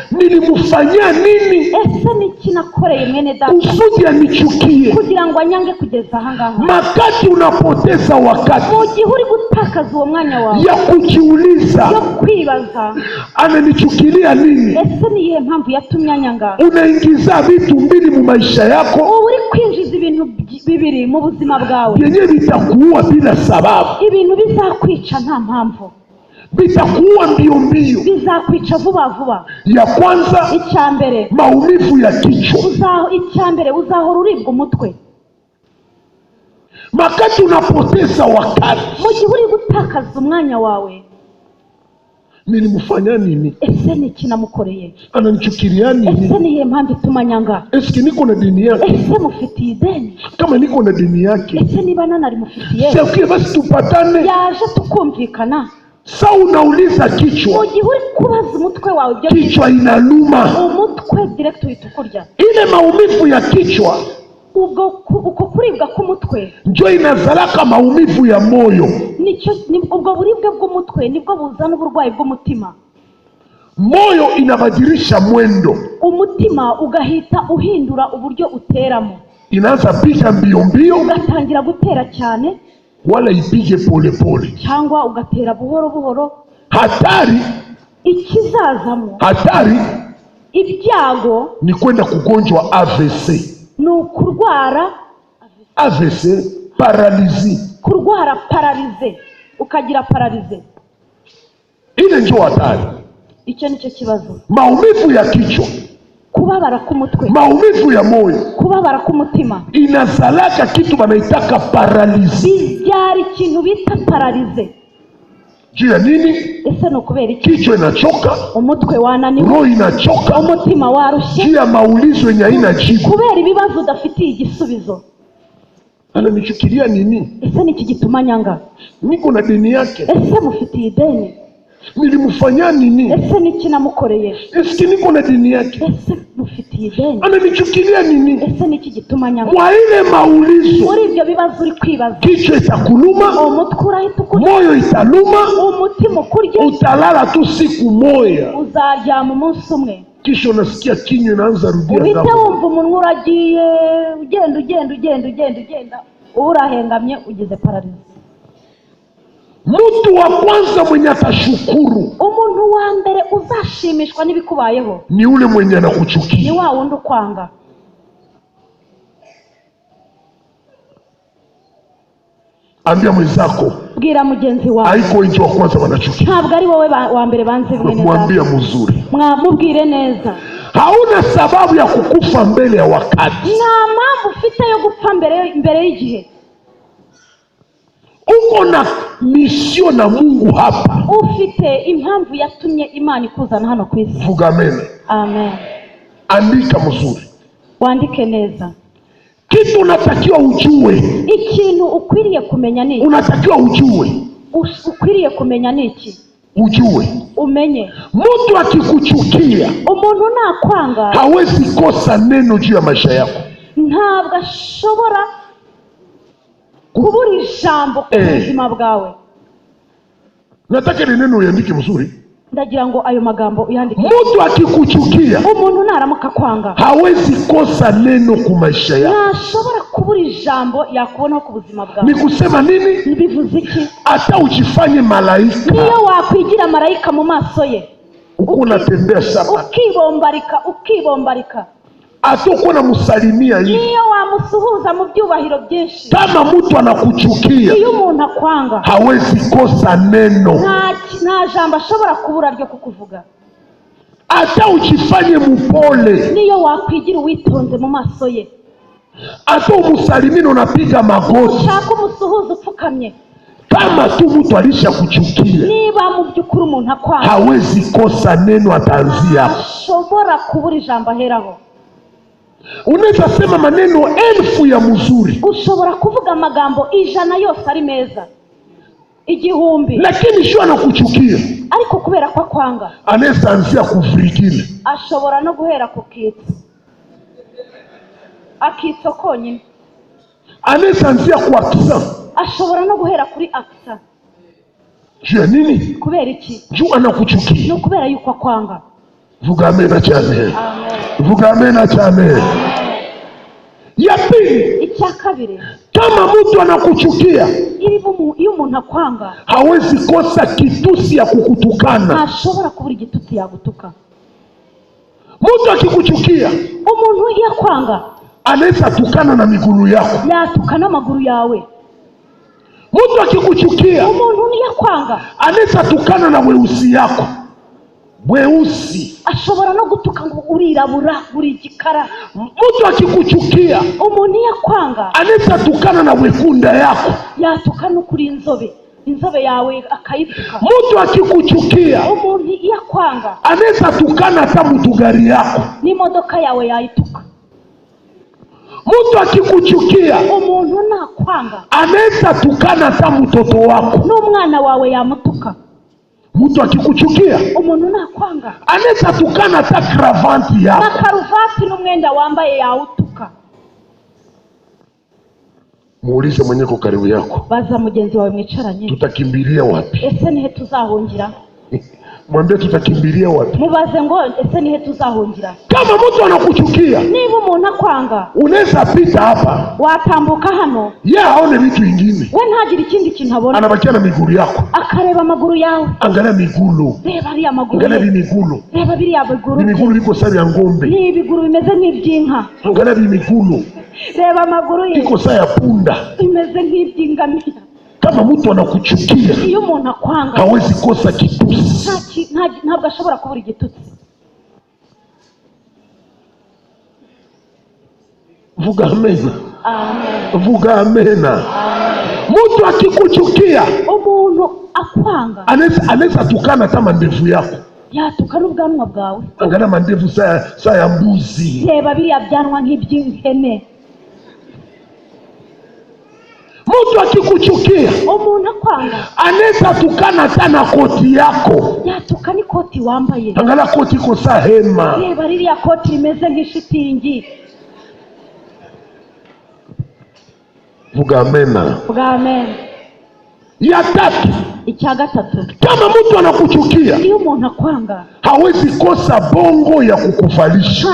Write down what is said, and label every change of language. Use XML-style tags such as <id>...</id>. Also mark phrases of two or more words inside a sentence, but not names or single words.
<sw>nilimufanyia nini</sw> <rw>ese niki nakoreye mwene data</rw> <sw>kusudi anichukie?</sw> <rw>kugira ngo anyange kugeza aha ngaha.</rw> <sw>Makati unapoteza wakati</sw> <rw>mu gihe uri gutakaza uwo mwanya wawe</rw> <sw>ya kujiuliza,</sw> <rw>yo kwibaza</rw> <sw>ananichukilia nini?</sw> <rw>ese ni iyihe mpamvu yatumye anyanga.</rw> <sw>Unaingiza vitu mbili mu maisha yako,</sw> <rw>ubu uri kwinjiza ibintu bibiri mu buzima bwawe,</rw> <sw>vyenye vitakuua bila sababu,</sw> <rw>ibintu bizakwica nta mpamvu,</rw> <sw>vitakuua mbio mbio.</sw> <rw>bizakwica vuba vuba.</rw> <sw>Ya kwanza,</sw> <rw>icya mbere,</rw> <sw>maumivu ya kichwa.</sw> <rw>icya mbere uzahora uribwa umutwe.</rw> <sw>Makati unapoteza wakati</sw> <rw>mu gihe uri gutakaza umwanya wawe</rw> <sw>Nilimfanya nini?</sw> <rw>ese ni iki namukoreye?</rw> <sw>Ananichukilia nini?</sw> <rw>ese ni iyihe mpamvu ituma nyanga?</rw> <sw>Eski niko na dini yake?</sw> <rw>ese mufitiye ideni?</rw> <sw>Kama niko na dini yake,</sw> <rw>ese niba nanarimufitiye</rw> <sw>sikia basi tupatane.</sw> <rw>yaje tukumvikana.</rw> <sw>Sasa unauliza kichwa,</sw> <rw>mu gihe uri kubaza umutwe wawe ibyo</rw> <sw>kichwa inaluma.</sw> <rw>umutwe direct uhita ukurya.</rw> <sw>Ile maumivu ya kichwa</sw> <rw>uko kuribwa k'umutwe</rw> <sw>ndio inazalaka maumivu ya moyo.</sw> <rw>Ubwo buribwe bw'umutwe nibwo buzana uburwayi bw'umutima.</rw> <sw>Moyo inabadilisha mwendo,</sw> <rw>umutima ugahita uhindura uburyo uteramo.</rw> <sw>inaanza piga mbio mbio,</sw> <rw>ugatangira gutera cyane,</rw> <sw>wala ipige pole pole,</sw> <rw>cyangwa ugatera buhoro buhoro.</rw> <sw>Hatari</sw> <rw>ikizazamo,</rw> <sw>hatari</sw> <rw>ibyago</rw> <sw>ni kwenda kugonjwa AVC.</sw> <rw>ni ukurwara AVC, paralizi. kurwara paralize, ukagira paralize.</rw> <sw>Ile ndio hatari.</sw> <rw>Icyo nicyo kibazo.</rw> <sw>Maumivu ya kichwa,</sw> <rw>kubabara k'umutwe,</rw> <sw>maumivu ya moyo,</sw> <rw>kubabara k'umutima,</rw> <sw>inazalaka kitu banaitaka paralizi.</sw> <rw>bibyara ikintu bita paralize.</rw> <sw>Juu ya nini?</sw> <rw>Ese no kubera iki?</rw> <sw>Kichwa inachoka,</sw> <rw>umutwe wananiwe,</rw> <sw>roho inachoka,</sw> <rw>umutima warushye,</rw> <sw>juu ya maulizo yenye haina jibu.</sw> <rw>kubera ibibazo udafitiye igisubizo.</rw> <sw>Ananichukilia nini?</sw> <rw>Ese ni iki gituma nyanga?</rw> <sw>Niko na dini yake.</sw> <rw>Ese mufitiye ideni?</rw> <sw>Nilimfanya nini?</sw> <rw>Ese ni iki namukoreye?</rw> <sw>Eski niko na dini yake?</sw> <rw>Ese mufitiye ideni?</rw> <sw>Ananichukilia nini?</sw> <rw>Ese ni iki gituma nyanga?</rw> <sw>Kwa ile maulizo,</sw> <rw>muri ibyo bibazo uri kwibaza,</rw> <sw>kichwa itakuluma,</sw> <rw>umutwe urahita ukurya,</rw> <sw>moyo italuma,</sw> <rw>umutima ukurya,</rw> <sw>utalala tu siku moja,</sw> <rw>uzaryama umunsi umwe,</rw> <sw>kisha unasikia kinywa inaanza rudia</sw> <rw>uhite</rw> <sw>damu.</sw> <rw>wumva umunwa uragiye ugenda uba urahengamye, ugize paralize.</rw> <sw>Mtu wa kwanza mwenye atashukuru,</sw> <rw>umuntu wa mbere uzashimishwa n'ibikubayeho,</rw> <sw>ni ule mwenye ni anakuchukia.</sw> <rw>wa wundi ukwanga.</rw> <sw>Ambia mwenzako,</sw> <rw>bwira mugenzi wawe,</rw> <sw>haiko wengi wa kwanza wanachukia.</sw> <rw>ntabwo ari wowe wa mbere banze bwene</rw> <sw>Mwambia mzuri,</sw> <rw>mwamubwire neza.</rw> <sw>hauna sababu ya kukufa mbele ya wakati.</sw> <rw>nta mpamvu ufite yo gupfa mbere y'igihe.</rw> <sw>Uko na misio na Mungu hapa.</sw> <rw>ufite impamvu yatumye Imana ikuzana hano ku isi. Vuga amen. Amen.</rw> <sw>Andika mzuri,</sw> <rw>wandike neza.</rw> <sw>kitu unatakiwa ujue.</sw> <rw>ikintu ukwiriye kumenya ni iki?</rw> <sw>Unatakiwa ujue.</sw> <rw>ukwiriye kumenya ni iki?</rw> <sw>Ujue.</sw> <rw>umenye.</rw> <sw>Mtu akikuchukia,</sw> <rw>umuntu nakwanga,</rw> <sw>hawezi kosa neno juu ya maisha yako.</sw> <rw>ntabwo ashobora kubura ijambo ku buzima bwawe.</rw> <sw>Nataka ile neno uandike mzuri.</sw> <rw>ndagira ngo ayo magambo uyandike.</rw> <sw>Mtu akikuchukia,</sw> <rw>umuntu naramuka kwanga,</rw> <sw>hawezi kosa neno ku maisha yako.</sw> <rw>ntashobora kubura ijambo yakubona ku buzima bwawe.</rw> <sw>Ni kusema nini?</sw> <rw>bivuze iki?</rw> <sw>Hata ujifanye malaika,</sw> <rw>niyo wakwigira marayika mu maso ye,</rw> <sw>uko unatembea saba,</sw> <rw>ukibombarika,</rw> <sw>hata uko unamusalimia hivi,</sw> <rw>niyo wamusuhuza mu byubahiro byinshi,</rw> <sw>kama mtu anakuchukia,</sw> <rw>iyo umuntu akwanga,</rw> <sw>hawezi kosa neno.</sw> <rw>nta jambo ashobora kubura ryo kukuvuga.</rw> <sw>Hata ujifanye mpole,</sw> <rw>niyo wakwigira uwitonze mu maso ye,</rw> <sw>hata umusalimini unapiga magoti,</sw> <rw>ushaka umusuhuza upfukamye,</rw> <sw>kama tu mtu alishakuchukia,</sw> <rw>niba mu by'ukuri umuntu akwanga,</rw> <sw>hawezi kosa neno, ataanzia hapo.</sw> <rw>ashobora kubura ijambo aheraho.</rw> <sw>Unaweza sema maneno 1000 ya mzuri,</sw> <rw>ushobora kuvuga amagambo 100 yose ari meza, 1000,</rw> <sw>lakini sio anakuchukia,</sw> <rw>ariko kubera ko akwanga,</rw> <sw>anaweza anzia kuvirikile,</sw> <rw>ashobora no guhera ku akitso konyine,</rw> <sw>anaweza anzia kwa kisa.</sw> <rw>ashobora no guhera kuri akisa.</rw> <sw>Juu ya nini?</sw> <rw>kubera iki?</rw> <sw>Juu anakuchukia.</sw> <rw>no kubera yuko akwanga. Vuga amena cyane. Amen. Vuga amena cyane.</rw> <sw>Ya pili,</sw> <rw>icya kabiri,</rw> <sw>kama mtu anakuchukia,</sw> <rw>iyo umuntu akwanga,</rw> <sw>hawezi kosa kitusi ya kukutukana.</sw> <rw>ntashobora kubura igitutsi yagutuka.</rw> <sw>Mtu akikuchukia,</sw> <rw>umuntu iyo akwanga,</rw> <sw>anaweza tukana na miguu yako,</sw> <rw>yatuka n'amaguru yawe.</rw> <sw>mtu akikuchukia,</sw> <rw>umuntu iyo akwanga,</rw> <sw>anaweza tukana na weusi yako, weusi.</sw> <rw>ashobora no gutuka ngo urirabura, uri igikara.</rw> <sw>Mtu akikuchukia,</sw> <rw>umuntu iyo akwanga,</rw> <sw>anaweza tukana na wekunda yako,</sw> <rw>yatuka no kuri inzobe, inzobe yawe akayituka.</rw> <sw>Mtu akikuchukia</sw> <rw>Umuntu yakwanga</rw> <sw>anaweza tukana hata mtu gari yako.</sw> <rw>n'imodoka yawe yayituka.</rw> <sw>Mtu akikuchukia</sw> <rw>Umuntu nakwanga</rw> <sw>anaweza tukana hata mtoto wako.</sw> <rw>n'umwana wawe yamutuka.</rw> <sw>Mtu akikuchukia</sw> <rw>Umuntu nakwanga</rw> <sw>anaweza tukana hata cravanti yako.</sw> <rw>na karuvati n'umwenda wambaye yawutuka.</rw> <sw>Muulize mwenye kwa karibu yako,</sw> <rw>Baza mugenzi wawe mwicaranye,</rw> <sw>tutakimbilia wapi?</sw> <rw>ese nihe tuzahungira?</rw> <sw>Mwambie tutakimbilia wapi?</sw> <rw>Mubaze ngo ese nihe tuzahungira?</rw> <sw>Kama mtu anakuchukia,</sw> <rw>Niba umuntu akwanga</rw> <sw>unaweza pita hapa,</sw> <rw>watambuka hano,</rw> <sw>yeye haone vitu vingine,</sw> <rw>we ntagire ikindi kintu abona,</rw> <sw>anabakia na miguu yako.</sw> <rw>akareba amaguru yawe.</rw> <sw>Angalia miguu,</sw> <rw>Reba ariya maguru,</rw> <sw>angalia miguu.</sw> <rw>reba biriya biguru,</rw> <sw>Miguu iko sawa ya ng'ombe.</sw> <rw>ni ibiguru bimeze nk'iby'inka.</rw> <sw>Angalia miguu</sw> <rw>Reba amaguru ye</rw> <sw>iko sawa ya punda.</sw> <rw>bimeze nk'iby'ingamira.</rw> <sw>Kama mtu anakuchukia,</sw> <rw>Iyo umuntu akwanga</rw> <sw>hawezi kosa kitusi.</sw> <rw>ntabwo ashobora kubura igitutsi. Vuga amena. Amen. Vuga amena.</rw> <sw>Mtu akikuchukia,</sw> <rw>Umuntu akwanga</rw> <sw>anaweza tukana hata mandevu yako.</sw> <rw>yatuka n'ubwanwa bwawe.</rw> <sw>Angalia mandevu saa ya mbuzi.</sw> <rw>Reba biriya byanwa nk'iby'ihene.</rw> <sw>Mtu akikuchukia,</sw> <rw>Umuntu akwanga</rw> <sw>anaweza tukana hata na koti yako.</sw> <rw>yatuka n'ikoti wambaye.</rw> <sw>Angalia koti iko saa hema.</sw> <rw>Reba ririya koti rimeze nk'ishitingi. Vuga amena. Amen.</rw> <sw>Ya tatu,</sw> <rw>Icya gatatu,</rw> <sw>kama mtu anakuchukia,</sw> <rw>iyo umuntu akwanga</rw> <sw>hawezi kosa bongo ya kukuvalisha.</sw>